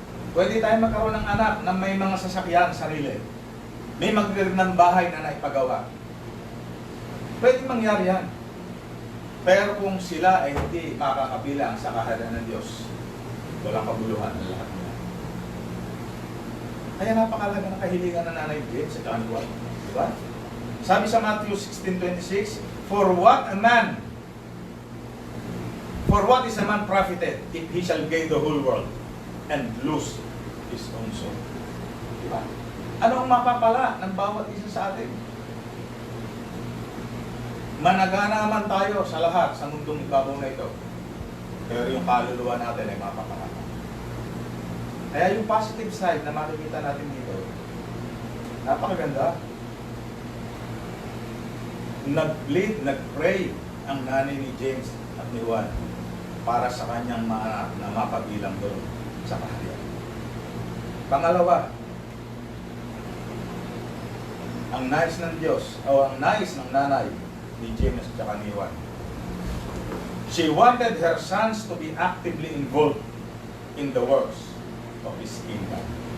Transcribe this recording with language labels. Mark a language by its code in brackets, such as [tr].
[tl] Pwede tayo magkaroon ng anak na may mga sasakyan, sarili. May magandang bahay na naipagawa. Pwede mangyari yan. Pero kung sila ay hindi makakabilang sa kaharian ng Diyos, walang kabuluhan ang lahat nila. Kaya napakalaga ng kahilingan ng nanay James sa John 1. Diba? Sabi sa [en] Matthew 16:26, For what is a man profited if he shall gain the whole world and lose his own soul? [tl] Diba? Ano ang mapapala ng bawat isa sa atin? Managana man tayo sa lahat sa mundong ibabaw na ito. Pero yung kaluluwa natin ay mapapala. Kaya yung positive side na makikita natin dito, napakaganda. Nag-bleed, nag-pray ang nanay ni James at ni Juan para sa kanyang mga anak na mapabilang doon sa kaharian. Pangalawa, ang nais ng Diyos o ang nais ng nanay ni James at ni Juan. [en] She wanted her sons to be actively involved in the works of His kingdom.